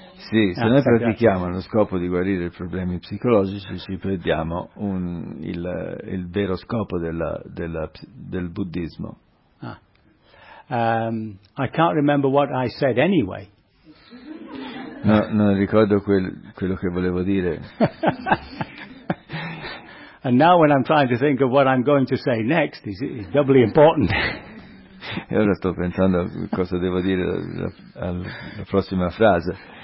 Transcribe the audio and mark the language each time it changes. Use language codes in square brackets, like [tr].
[it] Sì, se noi pratichiamo allo scopo di guarire i problemi psicologici, ci perdiamo il vero scopo del buddismo. [en] I can't remember what I said anyway. [it] No, non ricordo quello che volevo dire. [en] And now when I'm trying to think of what I'm going to say next, it's doubly important. [it] E ora sto pensando cosa devo dire alla prossima frase.